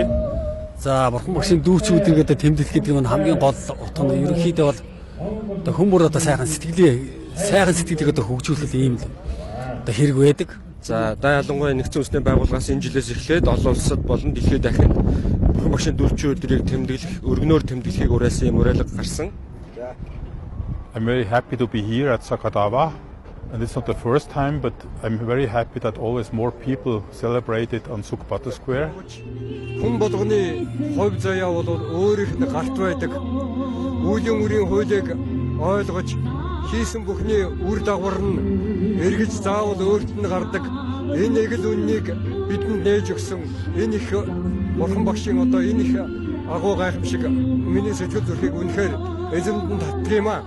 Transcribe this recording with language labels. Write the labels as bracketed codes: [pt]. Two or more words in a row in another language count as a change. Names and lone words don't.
[mn] За бурхан багшийн дүүчийн өдрийгөө тэмдэглэх гэдэг нь хамгийн гол утга нь ерөнхийдөө бол одоо хүмүүр одоо сайхан сэтгэлийг одоо хөгжүүлэх ийм л одоо хэрэг байдаг. За да ялангуяа нэгдсэн үндэсний байгууллагаас энэ жилээс эхлээд олон улсад болон дэлхийд дахин бурхан багшийн дүүчийн өдрийг тэмдэглэх, өргөнөөр тэмдэглэхийг уриалсан юм уриалга гарсан. [en] I'm very happy to be here at Sakadawa. And it's not the first time, but I'm very happy that always more people celebrate it on Sukbata Square. [mn] Хүн болгоны хувь заяа бол өөрийнх нь гарт байдаг. Үеийн үрийн хуулийг ойлгож хийсэн бүхний үр дагавар нь эргэж заавал өөрт нь гардаг. Энэ эгэл үннийг бидэнд нээж өгсөн энэ их бурхан багшийн одоо энэ их агуу гайхамшиг миний сэтгэл зүрхийг үнэхээр эзэмдэн татдаг юм аа.